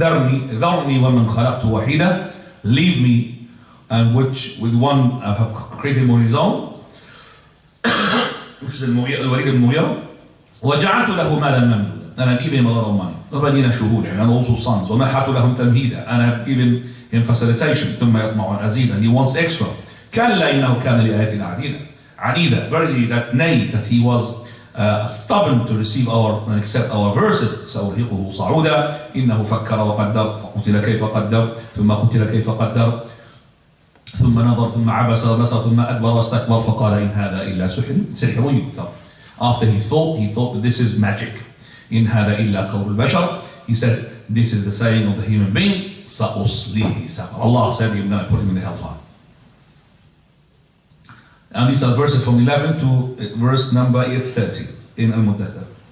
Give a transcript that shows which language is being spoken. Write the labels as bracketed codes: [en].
[ar] ذَرْنِي وَمَنْ خَلَقْتُ وَحِيدًا, [en] leave me, and which with one I have created on his own, which is Al-Walid al-Mughira, [ar] وَجَعَلْتُ لَهُ مَالًا مَمْدُودًا, [en] and I give him a lot of money, [ar] وَبَنِينَ شُهُودًا, [en] and also sons, [ar] وَمَحَّتُ لَهُمْ تَمْهِيدًا, [en] and I have given him facilitation, [ar] ثُمَّ يَطْمَعُ أَنْ أَزِيدًا, [en] and he wants extra. [ar] كَلَّا إِنَّهُ كَانَ لِآيَاتِنَا عَنِيدًا, [en] verily that he was stubborn to receive and accept our verses. [ar] سأرهقه صعودا إنه فكر وقدر فقتل كيف قدر ثم قتل كيف قدر ثم نظر ثم عبس وبصر ثم أدبر واستكبر فقال إن هذا إلا سحر يؤثر. [en] After he thought that this is magic. [ar] إن هذا إلا قول البشر. [en] He said, this is the saying of the human being. [ar] سأصليه سقر. [en] Allah said, you're going to put him in the hellfire. And these are verses from 11 to verse number 30 in Al-Muddathir.